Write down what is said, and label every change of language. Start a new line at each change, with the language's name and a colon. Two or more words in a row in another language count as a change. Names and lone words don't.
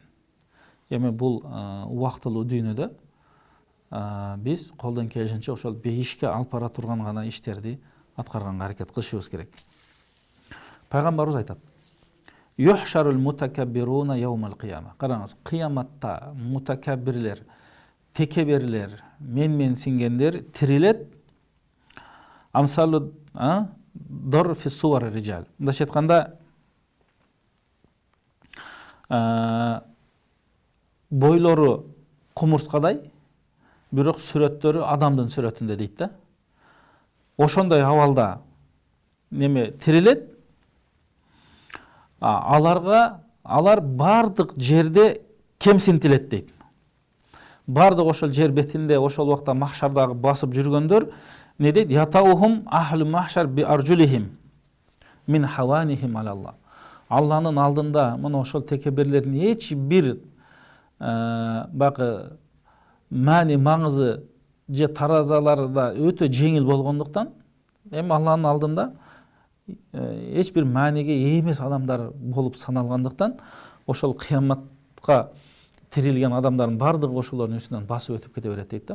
Kyrgyz: Эми бул убактылуу дүйнөдө биз колдон келишинче ошол бейишке алып бара турган гана иштерди аткарганга аракет кылышыбыз керек. Пайгамбарыбыз айтат:
Arabic: "يحشر المتكبرون يوم القيامة."
Kyrgyz: Караңыз, кыяматта мутакаббирлер, текеберлер, менсингендер тирилет.
Arabic: أمثال الذر في صور الرجال.
Kyrgyz: Мындайча айтканда, бойлору кумурскадай, бирок сүрөттөрү адамдын сүрөтүндө дейт да. Ошондой абалда тирилет. Алар бардык жерде кемсинтилет дейт. Бардык ошол жер бетинде ошол убакта махшардагы басып жүргөндөр не дейт?
Arabic: يطؤهم أهل المحشر بأرجلهم من هوانهم على الله.
Kyrgyz: Алланын алдында мына ошол текеберлердин эч бир бакы маани маңызы же таразалары да өтө жеңил болгондуктан, эми Алланын алдында эч бир мааниге эмес адамдар болуп саналгандыктан, ошол кыяматка тирилген адамдардын бардыгы ошолордун үстүнөн басып өтүп кете берет дейт да.